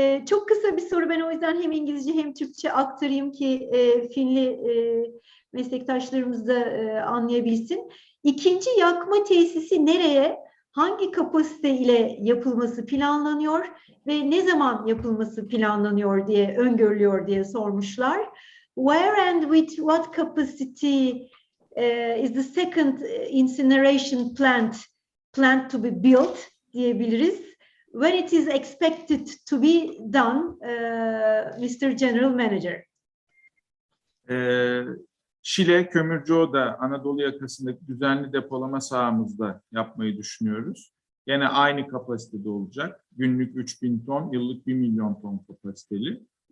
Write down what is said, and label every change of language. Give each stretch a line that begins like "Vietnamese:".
Turkish: Çok kısa bir soru, ben o yüzden hem İngilizce hem Türkçe aktarayım ki Finli meslektaşlarımız da anlayabilsin. İkinci yakma tesisi nereye, hangi kapasite ile yapılması planlanıyor ve ne zaman yapılması planlanıyor diye, öngörülüyor diye sormuşlar.
English: Where and with what capacity is the second incineration plant to be built
Turkish: diyebiliriz.
English: When it is expected to be done, Mr. General Manager?
Turkish: Şile Kömürcüoda Anadolu yakasındaki düzenli depolama sahamızda yapmayı düşünüyoruz. Yine aynı kapasitede olacak. Günlük 3000 ton, yıllık 1 milyon ton kapasiteli.